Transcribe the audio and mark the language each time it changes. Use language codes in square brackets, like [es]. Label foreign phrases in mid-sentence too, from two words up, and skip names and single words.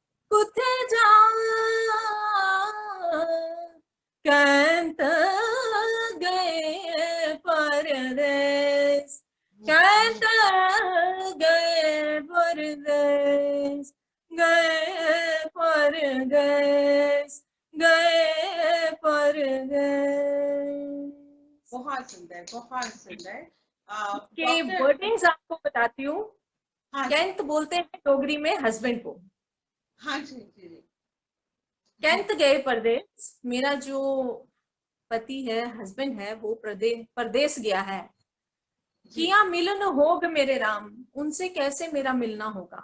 [doi] कुथे जा कहत गए परदेस, कहत गए परदेस, गए परदेस, गए परदेस। [hi] बहुत सुंदर, बहुत सुंदर। के डॉक्टर, वर्डिंग्स आपको बताती हूँ। हाँ जी, कैंत बोलते हैं डोगरी में हस्बैंड को। हाँ जी, जी जी जी [doi] कैंत गए परदेस, [hi] मेरा जो पति है, हस्बैंड है, वो परदेस परदेस गया है। जी, [doi] किया मिलन होग मेरे राम, [hi] उनसे कैसे मेरा मिलना होगा।